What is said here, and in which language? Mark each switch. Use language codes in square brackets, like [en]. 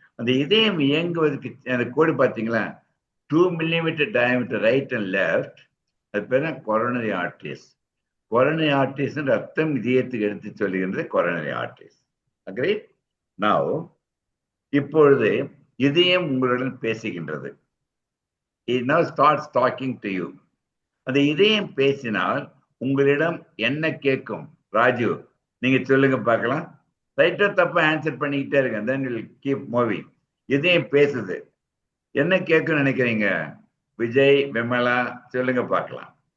[ta] அந்த இதயம் இயங்குவதற்கு அந்த கோடு பார்த்தீங்களா, [en] 2 millimeter diameter [ta] right and left. அது பேர் கொரோனரி ஆர்டரிஸ். கொரோனரி ஆர்டரிஸ் ரத்தம் இதயத்துக்கு எடுத்து சொல்லுகின்றது கொரோனரி ஆர்டரிஸ். அக்ரி? நவ் இப்பொழுது இதயம் உங்களுடன் பேசுகின்றது. [en] It now starts talking to you. [ta] அந்த இதயம் பேசினால் உங்களிடம் என்ன கேட்கும்? ராஜு, நீங்க சொல்லுங்க பார்க்கலாம். ரைட்டோ தப்பா ஆன்சர் பண்ணிக்கிட்டே இருங்க, [en] then we'll keep moving. [ta] இதயம் பேசுது, என்ன கேட்கும் நினைக்கிறீங்க? விஜய், விமலா, சொல்லுங்க பார்க்கலாம்.